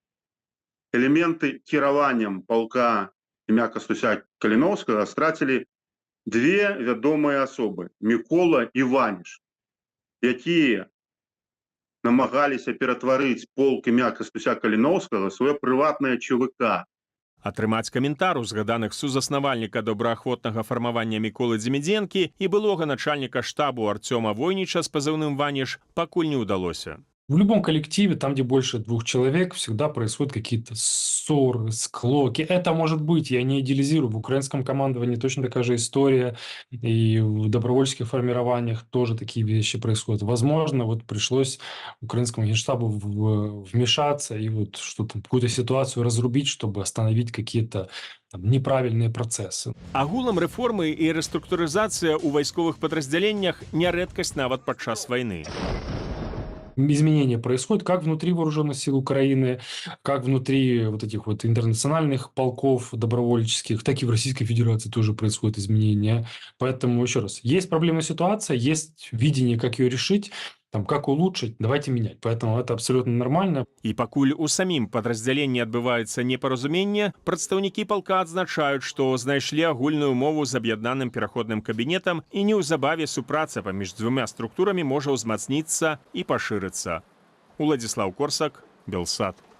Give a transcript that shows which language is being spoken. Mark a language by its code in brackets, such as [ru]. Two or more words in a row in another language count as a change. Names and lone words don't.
[be] Элементы кіраваннем палка імя Кастуся Каліноўскага страцілі две вядомыя асобы – Мікола і Ваніш, якія намагаліся ператварыць полк імя Кастуся Каліноўскага сваё прыватнае ЧВК. Атрымаць каментар у згаданых сузаснавальніка добраахвотнага фармавання Міколы Дземідзенкі і былога начальніка штабу Арцёма Войніча з пазыўным «Ваніш» пакуль не ўдалося. [ru] В любом коллективе, там, где больше 2 человек, всегда происходят какие-то ссоры, склоки. Это может быть, я не идеализирую, в украинском командовании точно такая же история, и в добровольческих формированиях тоже такие вещи происходят. Возможно, вот пришлось украинскому генштабу вмешаться и вот что-то, какую-то ситуацию разрубить, чтобы остановить какие-то там неправильные процессы. [be] Агулам рэформы і рэструктурызацыя ў вайсковых падраздзяленнях не рэдкасць нават падчас вайны. [ru] Изменения происходят как внутри вооруженных сил Украины, как внутри вот этих вот интернациональных полков добровольческих, так и в Российской Федерации тоже происходят изменения. Поэтому, еще раз, есть проблемная ситуация, есть видение, как ее решить, там, как улучшить, давайте менять. Поэтому это абсолютно нормально. [be] І пакуль у самім падраздзяленні адбываецца непаразуменне, прадстаўнікі палка адзначаюць, што знайшлі агульную мову з аб'яднаным пераходным кабінетам і неўзабаве супраца паміж дзвюма структурамі можа ўзмацніцца і пашырыцца. Уладзіслаў Корсак, Белсат.